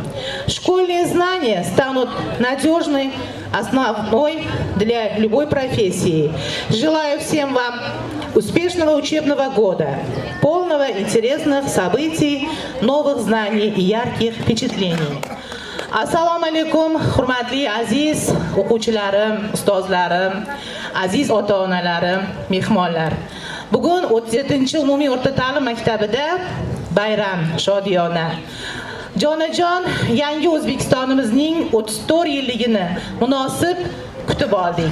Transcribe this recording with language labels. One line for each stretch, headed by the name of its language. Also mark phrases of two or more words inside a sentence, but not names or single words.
Russian: Школьные знания станут надежной основой для любой профессии. Желаю всем вам успешного учебного года, полного интересных событий, новых знаний и ярких впечатлений.
Uzbek: Assalomu alaykum, hurmatli aziz o'quvchilarim, ustozlarim, aziz ota-onalarim, mehmonlar. Bugun 37-umumiy o'rta ta'lim maktabida bayram shodiyona. Jonajon yangi O'zbekistonimizning 34 yilligini munosib kutib oldik.